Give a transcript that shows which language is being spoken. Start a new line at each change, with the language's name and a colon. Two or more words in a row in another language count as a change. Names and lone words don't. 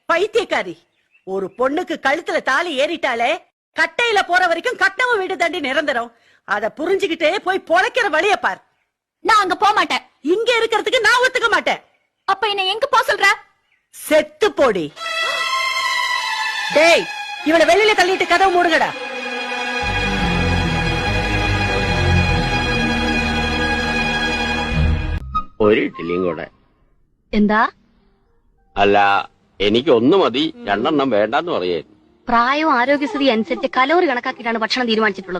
Tamil: பைத்தியக்காரி, ஒரு பொண்ணுக்கு கழுத்துல தாலி ஏறிட்டாலே கட்டையில போற வரைக்கும் கட்டவு வீடு தாண்டி நிரந்தரம். அத புரிஞ்சுக்கிட்டே போய் பொழைக்கிற வழிய பார். நான் அங்க போக மாட்டேன். இங்க இருக்கிறதுக்கு நான் ஒத்துக்க மாட்டேன். அப்ப என்ன எங்க போ சொல்ற? செத்து போடி. டேய், இவளை வெளியில தள்ளிட்டு கதவு மூடுங்கடா.
Malayalam: ഒരു ഇഡ്ഡലിയും കൂടെ. എന്താ? അല്ല, എനിക്ക് ഒന്ന് മതി, രണ്ടെണ്ണം വേണ്ടെന്ന് പറയായിരുന്നു. പ്രായവും ആരോഗ്യസ്ഥിതി അനുസരിച്ച് കലോറി കണക്കാക്കിയിട്ടാണ് ഭക്ഷണം തീരുമാനിച്ചിട്ടുള്ളത്.